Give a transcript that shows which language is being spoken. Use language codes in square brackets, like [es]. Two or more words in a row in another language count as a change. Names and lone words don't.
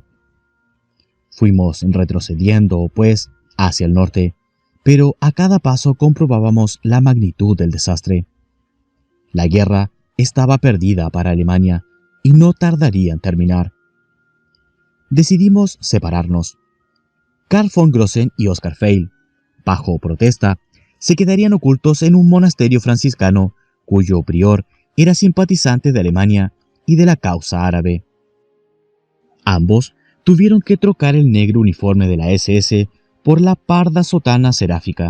[es] Fuimos retrocediendo, pues, hacia el norte, pero a cada paso comprobábamos la magnitud del desastre. La guerra estaba perdida para Alemania y no tardaría en terminar. Decidimos separarnos. Karl von Grossen y Oscar Feil, bajo protesta, se quedarían ocultos en un monasterio franciscano cuyo prior era simpatizante de Alemania y de la causa árabe. Ambos tuvieron que trocar el negro uniforme de la SS por la parda sotana seráfica.